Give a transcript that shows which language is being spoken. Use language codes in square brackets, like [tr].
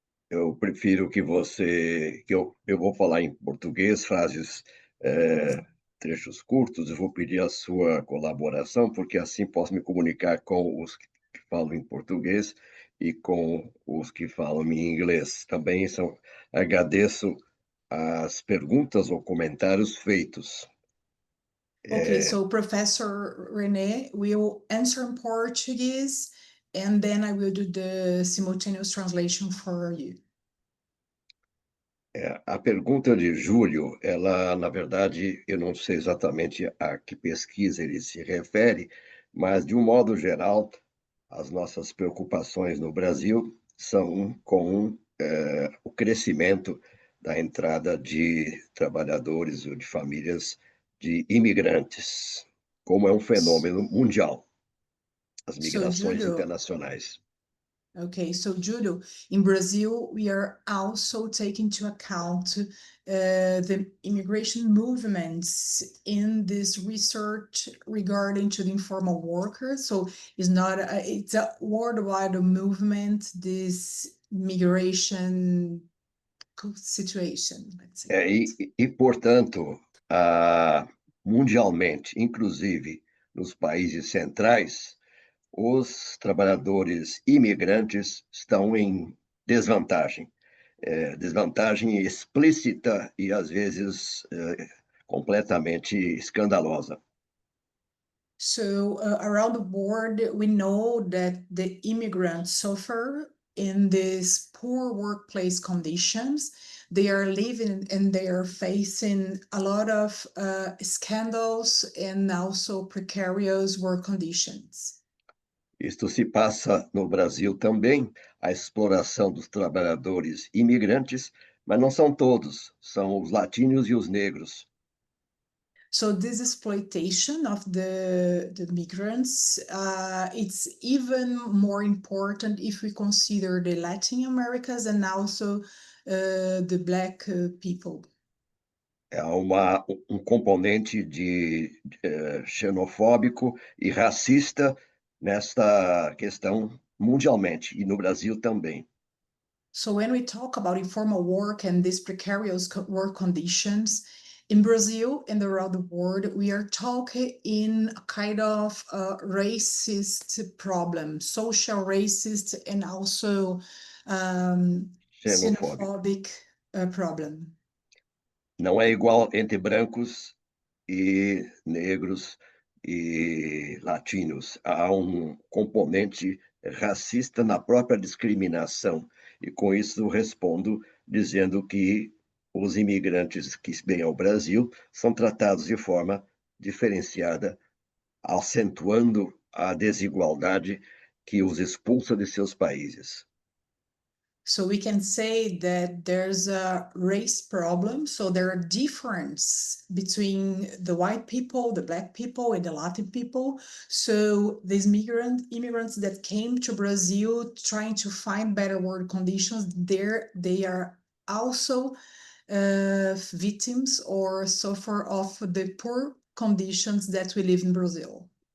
[pt] eu prefiro que eu vou falar em português, frases, trechos curtos, eu vou pedir a sua colaboração, porque assim posso me comunicar com os que falam em português e com os que falam em inglês. Também agradeço as perguntas ou comentários feitos. [en] Okay, so Professor René will answer in Portuguese, and then I will do the simultaneous translation for you. [pt] A pergunta de Júlio, ela, na verdade, eu não sei exatamente a que pesquisa ele se refere, mas, de um modo geral, as nossas preocupações no Brasil são com o crescimento da entrada de trabalhadores ou de famílias de imigrantes, como é um fenômeno mundial, as migrações Júlio, internacionais. [en] Okay, so Júlio, in Brazil, we are also taking into account the immigration movements in this research regarding to the informal workers. So it's not, it's a worldwide movement, this migration situation, let's say. [pt] Portanto, mundialmente, inclusive nos países centrais, os trabalhadores imigrantes estão em desvantagem. Desvantagem explícita e, às vezes, completamente escandalosa. [en] So around the world, we know that the immigrants suffer in these poor workplace conditions. They are living and they are facing a lot of scandals and also precarious work conditions. [pt] Isto se passa no Brasil também, a exploração dos trabalhadores imigrantes, mas não são todos, são os latinos e os negros. [en] So this exploitation of the migrants, it's even more important if we consider the Latin Americas and also the Black people. [pt] Há componente xenofóbico e racista nesta questão mundialmente, e no Brasil também. [en] So when we talk about informal work and these precarious work conditions, in Brazil and around the world, we are talking in a kind of racist problem, social racist and also xenophobic problem. [pt] Não é igual entre brancos e negros e latinos. Há componente racista na própria discriminação. E com isso respondo dizendo que os imigrantes que vêm ao Brasil são tratados de forma diferenciada, acentuando a desigualdade que os expulsa de seus países. [en] So we can say that there's a race problem. So there are differences between the white people, the Black people, and the Latin people. So these immigrants that came to Brazil trying to find better work conditions, they are also victims or suffer of the poor conditions that we live in Brazil.